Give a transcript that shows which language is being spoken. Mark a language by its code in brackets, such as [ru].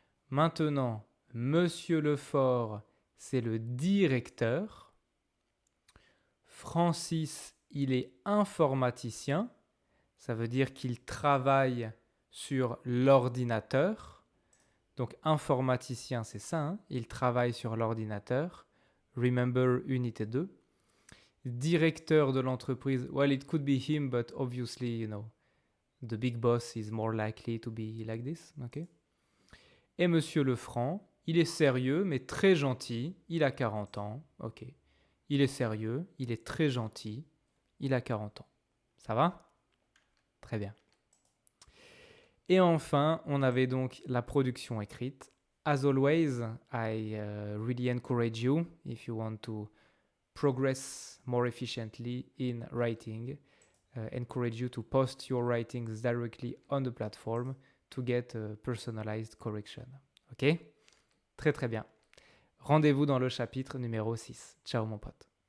[fr] Maintenant, Monsieur Lefort, c'est le directeur. Francis, il est informaticien. Ça veut dire qu'il travaille sur l'ordinateur. Donc informaticien, c'est ça, hein, il travaille sur l'ordinateur. [en] Remember unité 2. [fr] Directeur de l'entreprise, [en] well, it could be him, but obviously, the big boss is more likely to be like this. Okay? [fr] Et Monsieur Lefranc, il est sérieux, mais très gentil. Il a 40 ans. Ok. Il est sérieux, il est très gentil. Il a 40 ans. Ça va? Très bien. Et enfin, on avait donc la production écrite. [en] As always, I really encourage you, if you want to progress more efficiently in writing, encourage you to post your writings directly on the platform to get a personalized correction. [fr] Ok? Très très bien. Rendez-vous dans le chapitre numéro 6. Ciao mon pote.